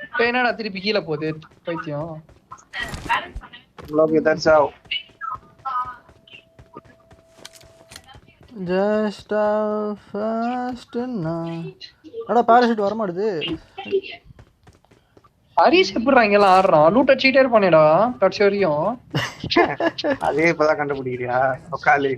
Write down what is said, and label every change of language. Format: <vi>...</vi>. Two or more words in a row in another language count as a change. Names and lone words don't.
<ta>என்னடா திருப்பி கீழே போகுது பைத்தியம்.</ta> <hi>लोग इधर जाओ</hi> <en>just first</en> <ta>அடா பாராசூட் வர மாட்டுது. ஹரிஸ் எப்படிடா இங்கெல்லாம் ஆடுறான்? லூட் அடிச்சுட்டே இருப்பானேடா கடைசி வரையும். அதே இப்பதான் கண்டுபிடிக்கிறியா உக்காலி?</ta>